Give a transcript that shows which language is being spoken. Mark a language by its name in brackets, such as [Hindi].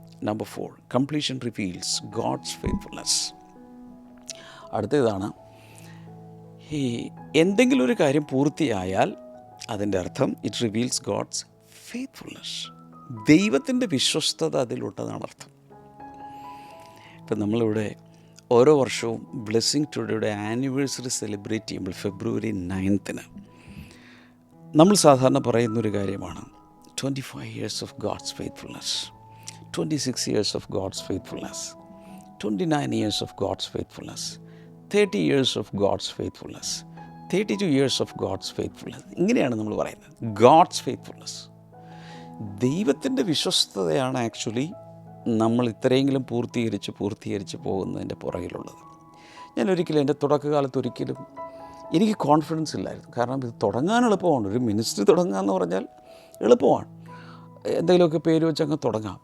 [English] Number 4, completion reveals God's faithfulness. [Malayalam] അടുത്തതാണ് എന്തെങ്കിലും ഒരു കാര്യം പൂർത്തിയായാൽ അതിൻ്റെ അർത്ഥം [English] It reveals God's faithfulness. [Malayalam] ദൈവത്തിൻ്റെ വിശ്വസ്തത അതിലുണ്ടെന്നാണ് അർത്ഥം. ഇപ്പം നമ്മളിവിടെ ഓരോ വർഷവും ബ്ലെസ്സിങ് ടുഡേയുടെ ആനിവേഴ്സറി സെലിബ്രേറ്റ് ചെയ്യുമ്പോൾ ഫെബ്രുവരി 9 നമ്മൾ സാധാരണ പറയുന്നൊരു കാര്യമാണ് [English] 25 years of God's faithfulness, 26 years of God's faithfulness, 29 years of God's faithfulness, 30 years of God's faithfulness, 32 years of God's faithfulness. [Malayalam] ഇങ്ങനെയാണ് നമ്മൾ പറയുന്നത്. ഗോഡ്സ് ഫെയ്ത്ത്ഫുൾനെസ്, ദൈവത്തിൻ്റെ വിശ്വസ്തതയാണ് ആക്ച്വലി നമ്മൾ ഇത്രയെങ്കിലും പൂർത്തീകരിച്ച് പോകുന്നതിൻ്റെ പുറകിലുള്ളത്. ഞാൻ എൻ്റെ തുടക്കകാലത്ത് ഒരിക്കലും എനിക്ക് കോൺഫിഡൻസ് ഇല്ലായിരുന്നു. കാരണം ഇത് തുടങ്ങാൻ എളുപ്പമാണ്. ഒരു മിനിസ്ട്രി തുടങ്ങുക എന്ന് പറഞ്ഞാൽ എളുപ്പമാണ്, എന്തെങ്കിലുമൊക്കെ പേര് വെച്ച് അങ്ങ് തുടങ്ങാം.